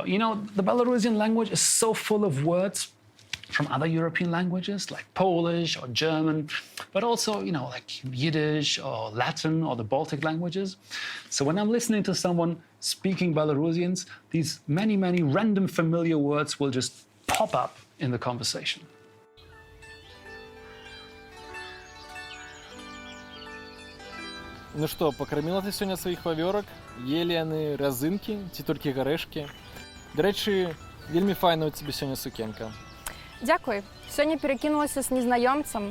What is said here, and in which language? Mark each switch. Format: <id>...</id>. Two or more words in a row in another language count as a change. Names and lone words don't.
<en>You know, the Belarusian language is so full of words from other European languages like Polish or German, but also, you know, like Yiddish or Latin or the Baltic languages. So when I'm listening to someone speaking Belarusians, these many, many random familiar words will just pop up in the conversation.</en> <be>Ну што, пакарміла ты сёння сваіх вавёрак? Елі яны разынкі ці толькі гарэшкі? Дарэчы, вельмі файная ў цябе сёння сукенка. Дзякуй. Сёння перакінулася з незнаёмцам.</be>